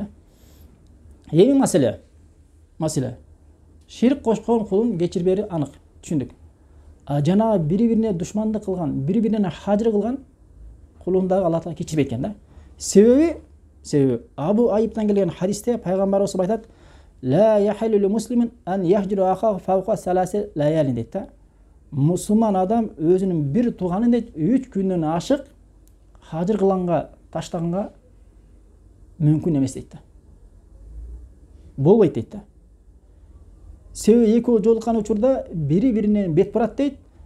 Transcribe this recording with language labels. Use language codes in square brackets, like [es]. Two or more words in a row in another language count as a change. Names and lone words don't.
[ky] Эми маселе шерик кошкон кулун кечирбери анык, түшүндүк. Жана бири-бирине душмандык кылган, бири-бирине хажыр кылган кулун дагы Аллах Таала кечирбейт экен да. Себеби Абу Айыптан келген хадисте Пайгамбарыбыз айтат, [ar] لا يحل لمسلم أن يهجر أخاه فوق ثلاث ليال [ky] дейт да. Мусулман адам өзүнүн бир тууганын дейт 3 күндөн ашык хажыр кылганга, таштаганга мүмкүн эмес дейт да. Болбойт дейт да. Себеби экөө жолуккан учурда бири-бирине бет барат дейт.